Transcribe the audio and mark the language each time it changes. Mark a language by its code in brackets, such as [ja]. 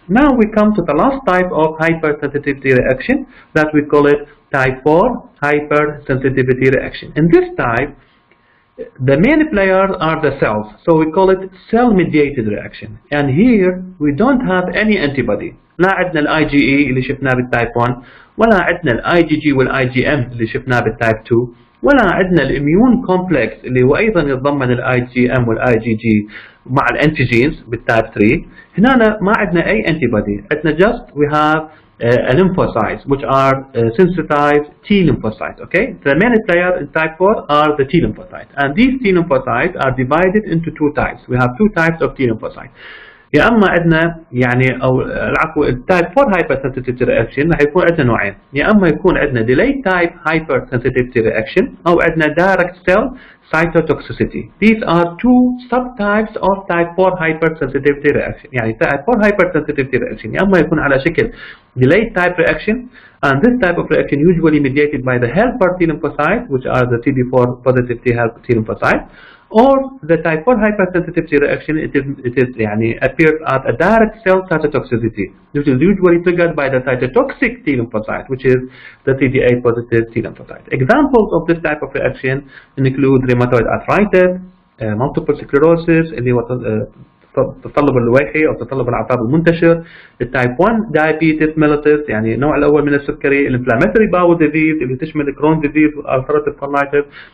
[en] Now we come to the last type of hypersensitivity reaction that we call it type 4 hypersensitivity reaction. In this type, the main players are the cells, so we call it cell mediated reaction. And here we don't have any antibody. [ar] لا عندنا ال IgE اللي شفناه بالتايب 1, ولا عندنا ال IgG وال IgM اللي شفناه بالتايب 2, ولا عندنا الاميون كومبلكس اللي هو ايضا يتضمن الاي جي ام والاي جي جي مع الانتيجينز بالتايب 3. [en] هنا ما عندنا اي انتي بودي, عندنا just we have lymphocytes which are sensitized T lymphocytes. Okay, the main player in type 4 are the T lymphocytes, and these T lymphocytes are divided into two types. We have two types of T lymphocytes. [ar] يا اما عندنا يعني او العفو التايب 4 hypersensitivity reaction راح يكون عندنا نوعين, يا اما يكون عندنا delayed type hypersensitivity reaction او عندنا direct cell cytotoxicity. [en] These are two subtypes of type 4 hypersensitivity reaction. يعني type 4 hypersensitivity reaction يا اما يكون على شكل delayed type reaction, and this type of reaction usually mediated by the helper T lymphocytes which are the CD4 positive T helper T lymphocytes, or the type 4 hypersensitivity reaction it is يعني appears as a direct cell cytotoxicity which is usually triggered by the cytotoxic T lymphocyte which is the CD8 positive T lymphocyte. [ar] Examples of this type of reaction include rheumatoid arthritis, multiple sclerosis اللي هو التصلب اللويحي او تصلب الاعصاب المنتشر, التايب 1 diabetes mellitus يعني النوع الاول من السكري, الانفلاماتوري باول ديزيز اللي تشمل الكرون ديزيز والالتراتيف كولايتس.